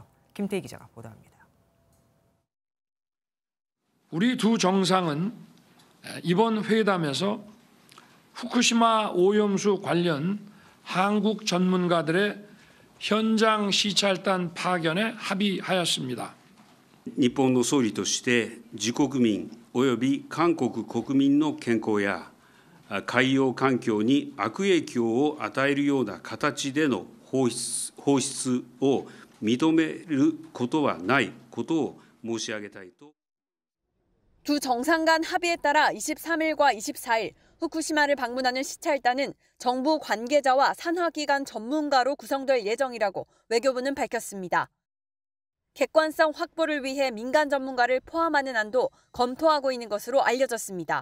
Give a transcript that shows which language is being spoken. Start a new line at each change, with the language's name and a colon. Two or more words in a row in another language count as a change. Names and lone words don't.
Korean: 김태희 기자가 보도합니다. 우리 두 정상은 이번 회담에서 후쿠시마 오염수 관련 한국 전문가들의 현장 시찰단 파견에 합의하였습니다.
Japanese: 日本の総理として自国民および韓国国民の健康や海洋環境に悪影響を与えるような形での放出を認めることはないことを申し上げたいと。
Korean: 두 정상 간 합의에 따라 23일과 24일 후쿠시마를 방문하는 시찰단은 정부 관계자와 산하기관 전문가로 구성될 예정이라고 외교부는 밝혔습니다. 객관성 확보를 위해 민간 전문가를 포함하는 안도 검토하고 있는 것으로 알려졌습니다.